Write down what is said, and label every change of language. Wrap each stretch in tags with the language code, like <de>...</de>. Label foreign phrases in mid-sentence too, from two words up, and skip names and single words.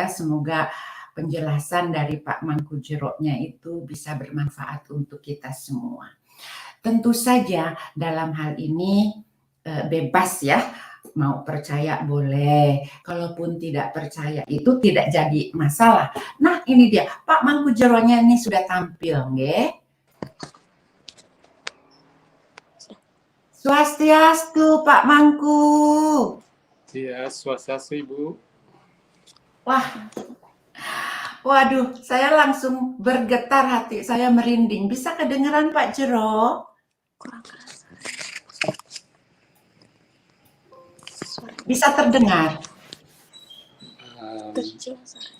<id>Semoga penjelasan dari Pak Mangku Jero-nya itu bisa bermanfaat untuk kita semua. Tentu saja dalam hal ini bebas ya, mau percaya boleh, kalaupun tidak percaya itu tidak jadi masalah. Nah ini dia, Pak Mangku Jero-nya ini sudah tampil, nggih. Swastiastu Pak Mangku. Iya, swastiastu Ibu. Wah, waduh, saya langsung bergetar hati, saya merinding. Bisa kedengeran Pak Jero? Kurang keras. Bisa terdengar? Kecil suaranya.</id>